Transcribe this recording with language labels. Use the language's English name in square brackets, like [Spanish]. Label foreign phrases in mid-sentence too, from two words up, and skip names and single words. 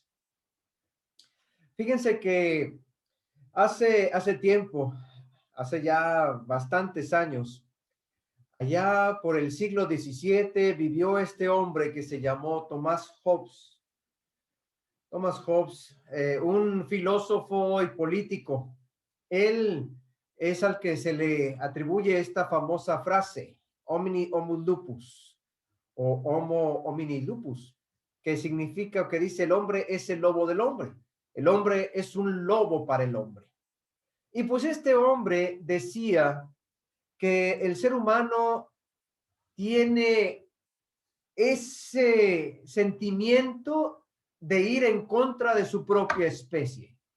[Spanish] Fíjense que hace tiempo, hace ya bastantes años, allá por el siglo XVII vivió este hombre que se llamó Thomas Hobbes. Thomas Hobbes, un filósofo y político. Él es al que se le atribuye esta famosa frase, [Latin] homini homo lupus, [Spanish] o [Latin] homo homini lupus, [Spanish] que significa o que dice el hombre es el lobo del hombre. El hombre es un lobo para el hombre. Y pues este hombre decía que el ser humano tiene ese sentimiento de ir en contra de su propia especie.